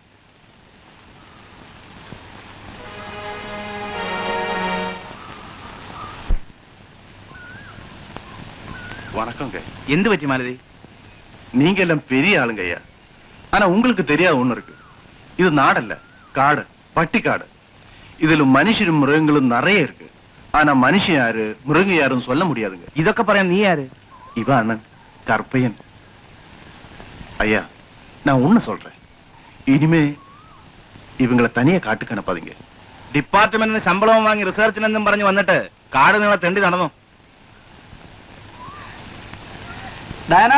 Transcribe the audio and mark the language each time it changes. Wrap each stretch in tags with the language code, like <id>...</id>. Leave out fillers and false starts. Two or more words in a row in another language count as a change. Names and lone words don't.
<ta>வணக்கங்க. எந்த பற்றி மாலதி? நீங்க எல்லாம் பெரிய ஆளுங்க ஐயா. ஆனா உங்களுக்கு தெரியாத ஒண்ணு இருக்கு. இது நாடல்ல, காடு, பட்டிக்காடு. இதுல மனுஷரும் மிருகங்களும் நிறைய இருக்கு. ஆனா மனுஷன் யாரு மிருகம் யாருன்னு சொல்ல முடியாதுங்க.</ta> <ml>ഇതൊക്കെ പറയാൻ നീ ആര്?</ml> <ta>இவ அண்ணன் கருப்பையன். ஐயா, நான் ஒண்ணு சொல்றேன். இனிமே இவங்களை தனியா காட்டுக்கு அனுப்பாதீங்க.</ta> <ml>ഡിപ്പാർട്ട്മെന്റിന് ശമ്പളവും വാങ്ങി റിസർച്ചിനെന്നും പറഞ്ഞു വന്നിട്ട് കാട് നിങ്ങളെ തെണ്ടി നടന്നു. ഡാന,</ml>